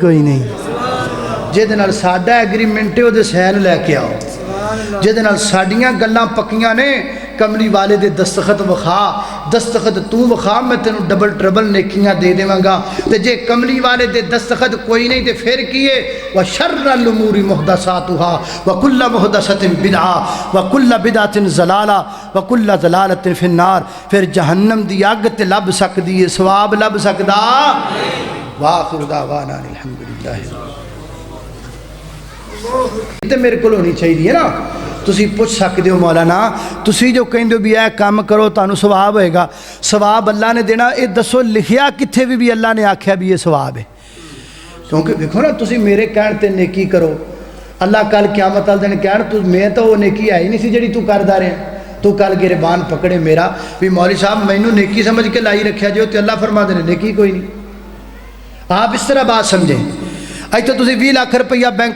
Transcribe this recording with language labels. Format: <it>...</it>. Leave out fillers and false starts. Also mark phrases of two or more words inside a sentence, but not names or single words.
<pa>ਕੋਈ ਨਹੀਂ ਜਿਹਦੇ ਨਾਲ ਸਾਡਾ ਐਗਰੀਮੈਂਟ ਹੈ ਉਹਦੇ ਸਾਈਨ ਲੈ ਕੇ ਆਓ ਜਿਹਦੇ ਨਾਲ ਸਾਡੀਆਂ ਗੱਲਾਂ ਪੱਕੀਆਂ ਨੇ ਕਮਲੀ ਵਾਲੇ ਦੇ ਦਸਤਖਤ ਵਿਖਾ ਦਸਤਖਤ ਤੂੰ ਵਿਖਾ ਮੈਂ ਤੈਨੂੰ</pa> <en>double trouble</en> <pa>ਨੇਕੀਆਂ ਦੇ ਦੇਵਾਂਗਾ ਤੇ ਜੇ ਕਮਲੀ ਵਾਲੇ ਦੇ ਦਸਤਖਤ ਕੋਈ ਨਹੀਂ ਤੇ ਫਿਰ ਕੀ ਹੈ</pa> <ar>وشر الأمور محدثاتها وكل محدثة بدعة وكل بدعة ضلالة وكل ضلالة في النار</ar> <pa>ਫਿਰ ਜਹੰਨਮ ਦੀ ਅੱਗ ਤੇ ਲੱਭ ਸਕਦੀ ਹੈ ਸਵਾਬ ਲੱਭ ਸਕਦਾ</pa> <ar>وآخر دعوانا الحمد لله</ar> <ur>تے میرے کو ہونی چاہیے نا</ur> <pa>ਤੁਸੀਂ ਪੁੱਛ ਸਕਦੇ ਹੋ ਮੌਲਾਨਾ ਤੁਸੀਂ ਜੋ ਕਹਿੰਦੇ ਹੋ ਵੀ ਇਹ ਕੰਮ ਕਰੋ ਤੁਹਾਨੂੰ ਸਵਾਬ ਹੋਏਗਾ ਸਵਾਬ ਅੱਲਾ ਨੇ ਦੇਣਾ ਇਹ ਦੱਸੋ ਲਿਖਿਆ ਕਿੱਥੇ ਵੀ ਅੱਲਾ ਨੇ ਆਖਿਆ ਵੀ ਇਹ ਸਵਾਬ ਹੈ ਕਿਉਂਕਿ ਵੇਖੋ ਨਾ ਤੁਸੀਂ ਮੇਰੇ ਕਹਿਣ ਤੇ ਨੇਕੀ ਕਰੋ ਅੱਲਾ ਕੱਲ ਕਿਆਮਤ ਵਾਲੇ ਦਿਨ ਕਹਿਣ ਤੂੰ ਮੈਂ ਤਾਂ ਉਹ ਨੇਕੀ ਹੈ ਹੀ ਨਹੀਂ ਸੀ ਜਿਹੜੀ ਤੂੰ ਕਰਦਾ ਰਿਹਾ ਤੂੰ ਕੱਲ ਗਿਰਬਾਨ ਪਕੜੇ ਮੇਰਾ ਵੀ ਮੌਲੀ ਸਾਹਿਬ ਮੈਨੂੰ ਨੇਕੀ ਸਮਝ ਕੇ ਲਾਈ ਰੱਖਿਆ ਜੋ ਤੇ ਅੱਲਾ ਫਰਮਾਦੇ ਨੇ ਨੇਕੀ ਕੋਈ ਨਹੀਂ</pa> <ur>آپ اس طرح بات سمجھے</ur> <pa>ਇੱਥੋਂ ਤੁਸੀਂ 20 ਲੱਖ ਰੁਪਈਆ ਬੈਂਕ</pa>